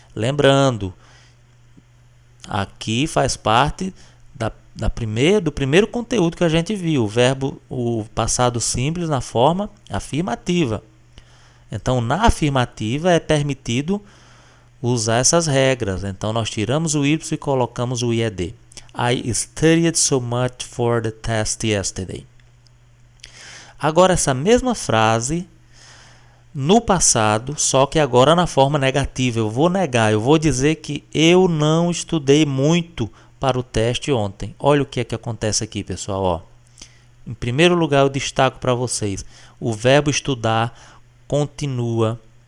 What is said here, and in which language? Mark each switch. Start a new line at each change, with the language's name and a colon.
Portuguese: Lembrando, aqui faz parte do primeiro conteúdo que a gente viu, o passado simples na forma afirmativa. Então, na afirmativa é permitido usar essas regras. Então, nós tiramos o Y e colocamos o IED.
English: I studied so much for the test yesterday.
Portuguese: Agora, essa mesma frase no passado, só que agora na forma negativa. Eu vou negar, eu vou dizer que eu não estudei muito para o teste ontem. Olha o que é que acontece aqui, pessoal. Ó. Em primeiro lugar, eu destaco para vocês, o verbo estudar continua.